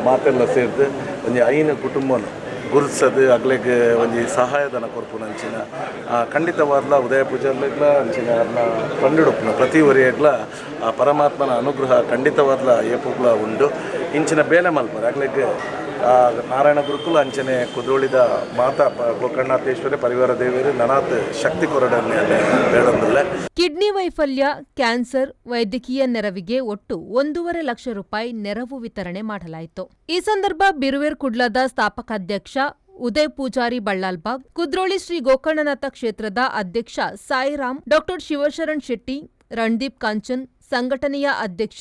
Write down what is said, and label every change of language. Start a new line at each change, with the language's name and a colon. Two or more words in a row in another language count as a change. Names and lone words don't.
Tulu: ಮಾತೆಲ್ಲ ಸೇರಿದು ಒಂದು 5 ಕುಟುಂಬನು ಗುರುತಿಸೋದು ಆಗ್ಲಿಕ್ಕೆ ಒಂದು ಸಹಾಯಧನ ಕೊರ್ಪುನಂಚಿನ ಖಂಡಿತವಾದ್ಲ ಉದಯ ಪೂಜಾರ್ಲಿಗ್ಲ ಅಂಚಿನ ಅವ್ರನ್ನ ಕಂಡುಡುಪ್ಪುನ ಪ್ರತಿ ವರಿಯಾಗ್ಲ ಆ ಪರಮಾತ್ಮನ ಅನುಗ್ರಹ ಖಂಡಿತವಾದ್ಲ ಏಪುಗ್ಲ ಉಂಡು ಇಂಚಿನ ಬೇಲೆ ಮಲ್ಪರು ಆಗ್ಲಿಕ್ಕೆ ನಾರಾಯಣ ಗುರುಕುಲ ಅಂಚನೆ ಕುದ್ರೋಳಿದ ಮಾತಾ ಗೋಕರ್ಣನಾಥೇಶ್ವರಿ ಪರಿವಾರ ದೇವಿಯರು ನನಾತ್ ಶಕ್ತಿ ಕೊರಡನ್ನೇ ಬೇಡೊಂದಿಲ್ಲ.
Kannada: ಕಿಡ್ನಿ ವೈಫಲ್ಯ, ಕ್ಯಾನ್ಸರ್ ವೈದ್ಯಕೀಯ ನೆರವಿಗೆ ಒಟ್ಟು 1.5 ಲಕ್ಷ ರೂಪಾಯಿ ನೆರವು ವಿತರಣೆ ಮಾಡಲಾಯಿತು. ಈ ಸಂದರ್ಭ ಬಿರ್ವೇರ್ ಕುಡ್ಲದ ಸ್ಥಾಪಕಾಧ್ಯಕ್ಷ ಉದಯ್ ಪೂಜಾರಿ ಬಲ್ಲಾಳ್ಬಾಗ್, ಕುದ್ರೋಳಿ ಶ್ರೀ ಗೋಕರ್ಣನಾಥ ಕ್ಷೇತ್ರದ ಅಧ್ಯಕ್ಷ ಸಾಯಿರಾಮ್, ಡಾ ಶಿವಶರಣ್ ಶೆಟ್ಟಿ, ರಣದೀಪ್ ಕಾಂಚನ್, ಸಂಘಟನೆಯ ಅಧ್ಯಕ್ಷ